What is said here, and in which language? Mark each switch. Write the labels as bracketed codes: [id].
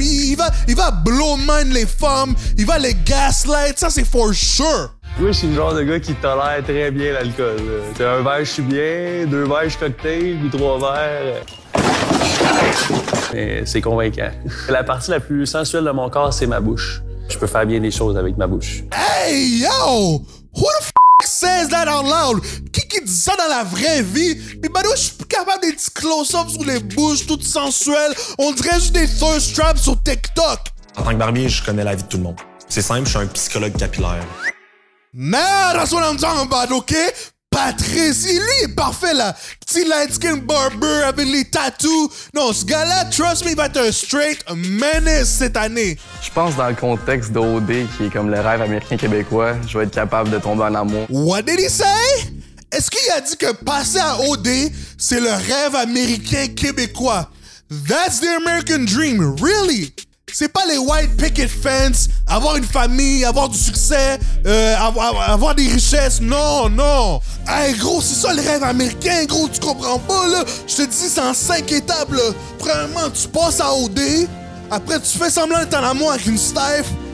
[fr] Il va [en] blow mind [fr] les femmes, il va les gaslight, ça c'est [en] for sure. [fr] Oui, je suis le genre de gars qui tolère très bien l'alcool. C'est un verre, je suis bien, 2 verres, je suis cocktail, puis 3 verres. C'est convaincant. La partie la plus sensuelle de mon corps, c'est ma bouche. Je peux faire bien des choses avec ma bouche. [en] Hey, yo! Who the f says that out loud? [fr] Qui dit ça dans la vraie vie? Puis bah, je suis plus capable des petits close-ups sur les bouches toutes sensuelles. On dirait juste des thirst traps sur TikTok. En tant que barbier, je connais la vie de tout le monde. C'est simple, je suis un psychologue capillaire. [en] Nah, that's what I'm talking about, OK? [fr] Patrice, lui est parfait là. Petit [en] light skin barber [fr] avec les tattoos. Non, ce gars-là, [en] trust me, [fr] il va être un [en] straight menace [fr] cette année. Je pense dans le contexte d'OD, qui est comme le rêve américain québécois, je vais être capable de tomber en amour. [en] What did he say? [fr] Est-ce qu'il a dit que passer à OD, c'est le rêve américain québécois? [en] That's the American dream, really? [fr] C'est pas les [en] white picket fence, [fr] avoir une famille, avoir du succès, avoir des richesses. Non, non. Hey, gros, c'est ça le rêve américain, gros, tu comprends pas, là? Je te dis, c'est en 5 étapes, là. Premièrement, tu passes à OD. Après, tu fais semblant d'être en amour avec une Steph.